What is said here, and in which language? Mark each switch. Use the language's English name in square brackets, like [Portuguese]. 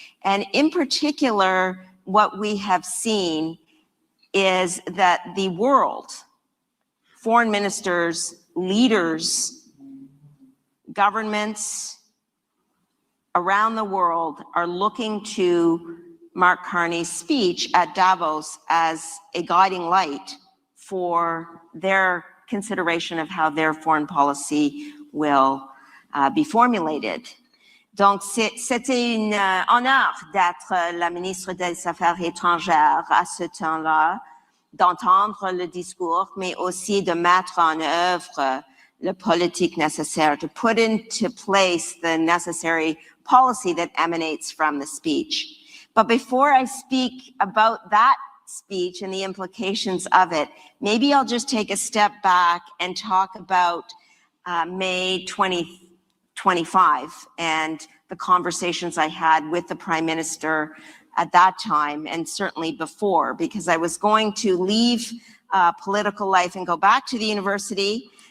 [English] And in particular, what we have seen is that the world, foreign ministers, leaders, governments around the world are looking to Mark Carney's speech at Davos as a guiding light for their consideration of how their foreign policy will be formulated. [French] Donc, c'était un honneur d'être la ministre des Affaires étrangères à ce temps-là, d'entendre le discours, mais aussi de mettre en œuvre la politique nécessaire, [English] to put into place the necessary policy that emanates from the speech. But before I speak about that speech and the implications of it, maybe I'll just take a step back and talk about May 2025 and the conversations I had with the Prime Minister at that time, and certainly before, because I was going to leave political life and go back to the university.